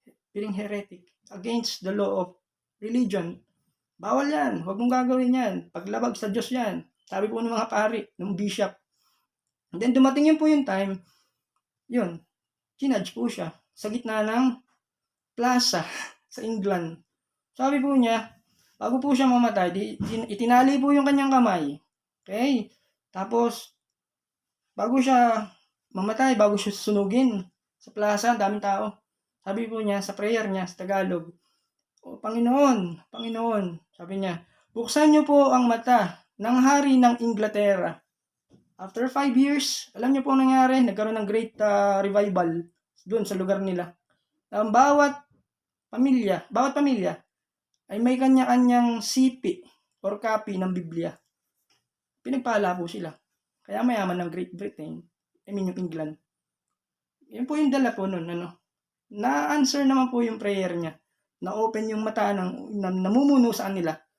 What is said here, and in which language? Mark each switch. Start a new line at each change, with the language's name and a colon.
English: Being heretic against the law of religion.
Filipino: Bawal yan. Huwag mong gagawin yan. Paglabag sa Diyos yan. Sabi po ng mga pari, ng bishop.
English: And then
Filipino: dumating yun po yung time, kinudge po siya sa gitna ng plaza sa England. Sabi po niya, bago po siya mamatay, itinali po yung kanyang kamay. Okay? Tapos, bago siya mamatay, bago siya sunugin sa plaza, daming tao. Sabi po niya, sa prayer niya, sa Tagalog, "O Panginoon, sabi niya, buksan niyo po ang mata ng hari ng Inglaterra."
English: After 5 years,
Filipino: alam niyo po ang nangyari, nagkaroon ng great revival doon sa lugar nila. Bawat pamilya ay may kanya-kanyang sipi or copy ng Biblia. Pinagpala po sila. Kaya mayaman ng Great Britain, yung England. Yan po yung dala po nun, na-answer naman po yung prayer niya. Na-open yung mata ng namumuno sa kanila.